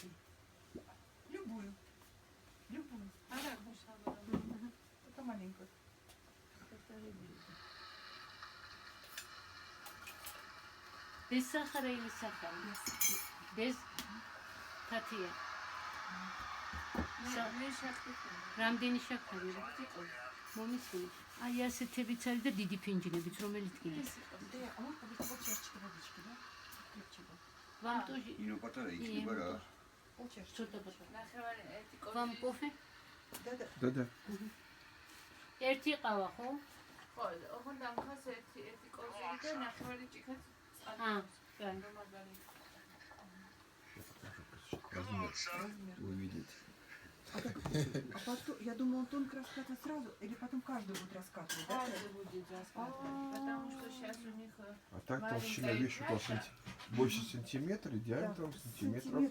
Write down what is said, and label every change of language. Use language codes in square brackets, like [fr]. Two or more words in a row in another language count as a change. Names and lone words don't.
[ru] Любую. Только маленькую. Без сахара или сахара? Без татья. [ka] რამდენი შაქარი რა? მომისმინე. Აი ასეთებიც არის და დიდი ფინჯინებიც, რომელიც კიდეს. [ru] Да, а можно полчашечки водички, да? Крепче было. Вам тоже? [ka] Ino პატარა იქნება რა. [ru] Полчашечки. Что-то Вам кофе? და. [ka] ერთი ყავა, ხო? ხო, ოღონდ ამ ხას ერთი კოზირი და ნახევარი ჭიქაც აა, კაი. [ru] Размер. Вы видите. А потом, я думала, он тонко раскатывать сразу, или потом каждый будет раскатывать, да? каждый будет раскатывать, потому что сейчас у них А так толщина вещи больше сантиметра, диаметром сантиметров.